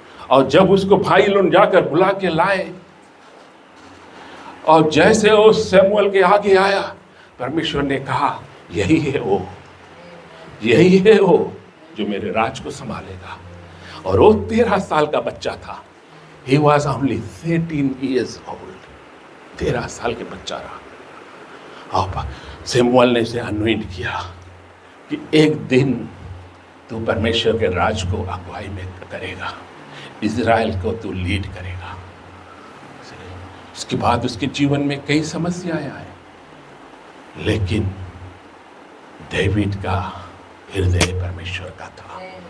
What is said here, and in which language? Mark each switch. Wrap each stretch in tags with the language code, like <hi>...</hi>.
<hi>और जब उसको भाई लोग जाकर बुला के लाए, और जैसे वो शमूएल के आगे आया, परमेश्वर ने कहा यही है वो, यही है वो जो मेरे राज को संभालेगा। और वो 13 साल का बच्चा था।</hi> <en>He was only 13 years old,</en> <hi>13 साल के बच्चा रहा। और शमूएल ने इसे अनॉइंट किया कि एक दिन तू परमेश्वर के राज को अगुवाई में करेगा, इजराइल को तू लीड करेगा। उसके बाद उसके जीवन में कई समस्याएं आई, लेकिन डेविड का हृदय परमेश्वर का था।</hi>